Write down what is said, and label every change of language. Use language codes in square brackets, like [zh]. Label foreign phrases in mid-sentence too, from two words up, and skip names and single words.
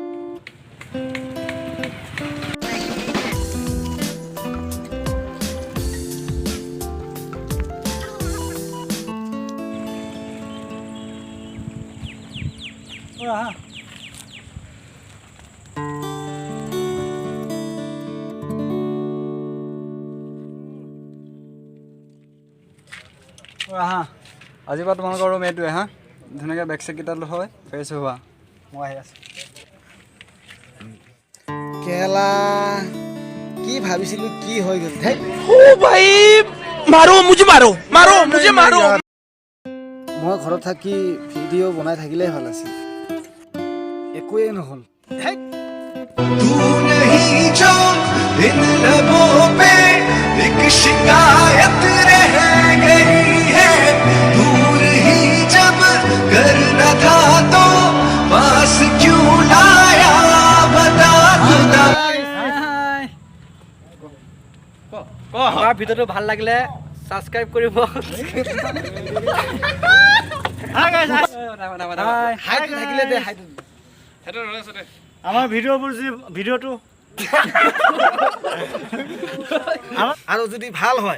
[as] আহা আহা আজিৰ পৰা তোমালোকৰ ৰুম এইটোৱে হা ধুনীয়াকৈ বেগ চেগকেইটা হয় ফ্ৰেছ হোৱা মই আহি আছোঁ কেলা কি ভাবিছিলো কি হৈ গ'ল ধেই [hi] ओ भाई मारो मुझे मारो मारो मुझे मारो [as] মই ঘৰত থাকি ভিডিঅ' বনাই থাকিলেই ভাল আছিল একোৱেই নহ'ল ধেই [hi] तू नहीं जो इन लबों पे एक शिकायत रह गई है दूर ही जब करना था तो पास क्यों लाया बता खुदा [as] আমাৰ ভিডিঅ'টো ভাল লাগিলে ছাবস্ক্ৰাইব কৰিব থাকিলে দে আমাৰ ভিডিঅ'বোৰ যি ভিডিঅ'টো আৰু যদি ভাল হয়